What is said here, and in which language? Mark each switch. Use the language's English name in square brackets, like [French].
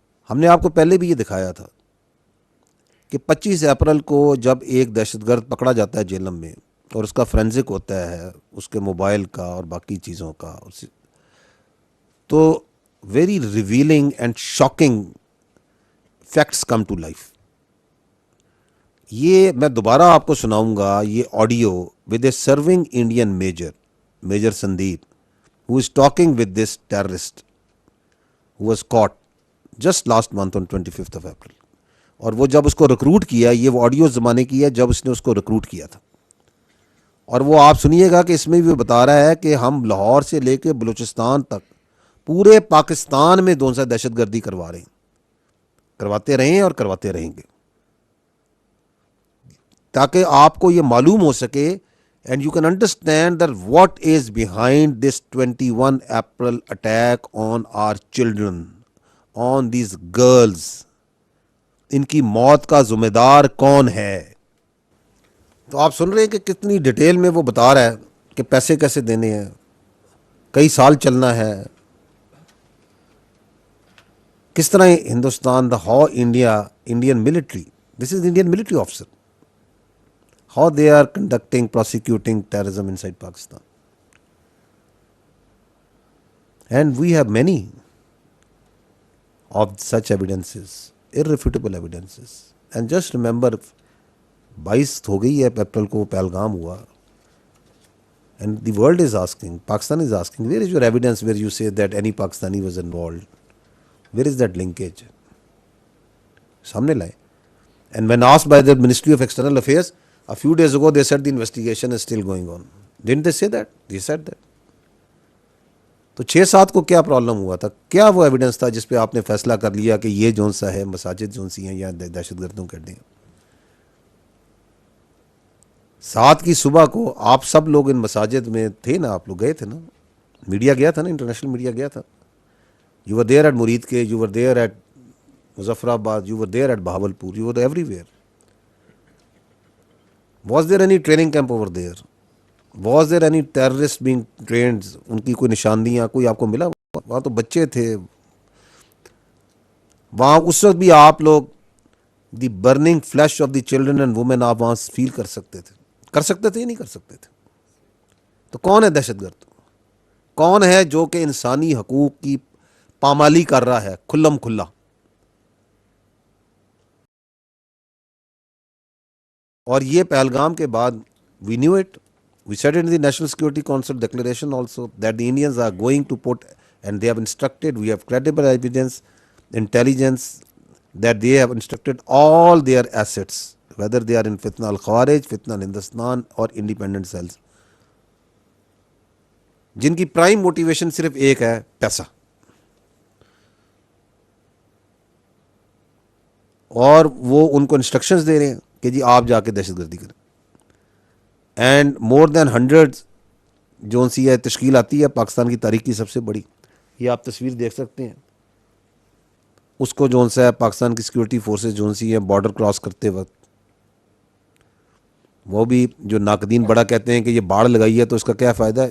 [Urdu] ہم نے آپ کو پہلے بھی یہ دکھایا تھا کہ 25 اپریل کو جب ایک دہشت گرد پکڑا جاتا ہے جیلم میں اور اس کا فرینزک ہوتا ہے اس کے موبائل کا اور باقی چیزوں کا، تو [English] Very revealing and shocking facts come to life. [Urdu] یہ میں دوبارہ آپ کو سناؤں گا یہ audio [English] With a serving Indian major Sandeep who is talking with this terrorist who was caught just last month on 25th of April. [Urdu] اور وہ جب اس کو ریکروٹ کیا، یہ وہ آڈیو زمانے کی ہے جب اس نے اس کو ریکروٹ کیا تھا. اور وہ آپ سنیے گا کہ اس میں بھی وہ بتا رہا ہے کہ ہم لاہور سے لے کے بلوچستان تک پورے پاکستان میں دہشت گردی کروا رہے ہیں، کرواتے رہے ہیں اور کرواتے رہیں گے، تاکہ آپ کو یہ معلوم ہو سکے [English] And you can understand that what is behind this 21 April attack on our children, on these girls. [Urdu] ان کی موت کا ذمہ دار کون ہے؟ تو آپ سن رہے ہیں کہ کتنی ڈیٹیل میں وہ بتا رہا ہے کہ پیسے کیسے دینے ہیں، کئی سال چلنا ہے، کس طرح Hindustan [English] The how Indian military, this is Indian military officer, how they are prosecuting terrorism inside Pakistan. And we have many of such evidences, irrefutable evidences. And just remember, [Urdu] 22 ہو گئی ہے اپریل کو پہلگام ہوا. [English] And the world is asking, Pakistan is asking, where is your evidence where you say that any Pakistani was involved? Where is that linkage? [Urdu] سامنے لائے. [English] And when asked by the Ministry of External Affairs, a few days ago they said the investigation is still going on. Didn't they say that? They said that. [Urdu] تو 6-7 کو کیا problem ہوا تھا؟ کیا وہ evidence تھا جس پہ آپ نے فیصلہ کر لیا کہ یہ جون سا ہے مساجد جون سی ہیں یا دہشت گردوں کے اڈے ہیں؟ 7 کی صبح کو آپ سب لوگ ان مساجد میں تھے نا، آپ لوگ گئے تھے نا، میڈیا گیا تھا نا، انٹرنیشنل میڈیا گیا تھا. [English] You were there at Muridke, you were there at Muzaffarabad, you were there at Bahawalpur, you were everywhere. Was there any training camp over there? Was there any terrorist being trained? [Urdu] ان کی کوئی نشاندیاں کوئی آپ کو ملا؟ وہاں تو بچے تھے وہاں اس وقت بھی آپ لوگ [English] the burning flesh of the children and women [Urdu] آپ وہاں فیل کر سکتے تھے یا نہیں کر سکتے تھے؟ تو کون ہے دہشت گرد؟ کون ہے جو کہ انسانی حقوق کی پامالی کر رہا ہے کھلم کھلا؟ اور یہ پہلگام کے بعد [English] we knew it. We said it in the National Security Council declaration also that the Indians are going to put, and they have instructed, we have credible evidence, intelligence, that they have instructed all their assets, whether they are in Fitna al-Khawarij, Fitna al-Hindustan or independent cells, [Urdu] جن کی prime motivation صرف ایک ہے، پیسہ. اور وہ ان کو instructions دے رہے ہیں کہ جی آپ جا کے دہشت گردی کریں. [English] and more than [Urdu] 100 جون سی ہے تشکیل آتی ہے پاکستان کی تاریخ کی سب سے بڑی. یہ آپ تصویر دیکھ سکتے ہیں. اس کو جون سا ہے پاکستان کی سیکورٹی فورسز جون سی ہے بارڈر کراس کرتے وقت، وہ بھی جو ناقدین بڑا کہتے ہیں کہ یہ باڑ لگائی ہے تو اس کا کیا فائدہ ہے.